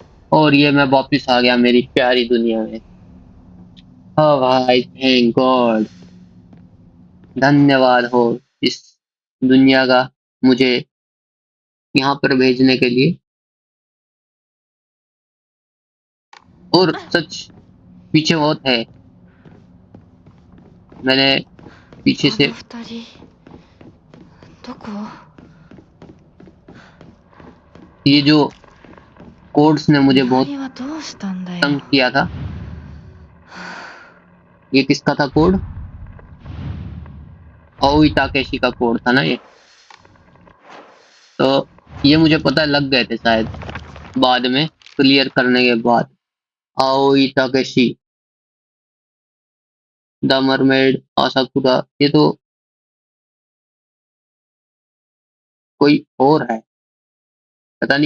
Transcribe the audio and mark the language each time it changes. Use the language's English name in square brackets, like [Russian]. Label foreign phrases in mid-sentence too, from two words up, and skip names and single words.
[Hindi] और ये मैं वापिस आ गया मेरी प्यारी दुनिया में। ओ भाई, [English] thank God, [Hindi] धन्यवाद हो इस दुनिया का मुझे यहाँ पर भेजने के लिए। और सच पीछे बहुत है, मैंने पीछे [Japanese] あ [Hindi] से [Japanese] の二人どこ？ [Hindi] ये जो कोड्स ने मुझे [Japanese] 二 [Hindi] बहुत [Japanese] 人はどうしたんだよ。 [Hindi] तंग किया था। ये किसका था कोड? ओई ताकेशी का कोड था ना ये। तो ये मुझे पता लग गए थे शायद बाद में क्लियर करने के बाद। ओई ताकेशी, द मरमेड, आसाकुरा, ये तो कोई और है, पता नहीं।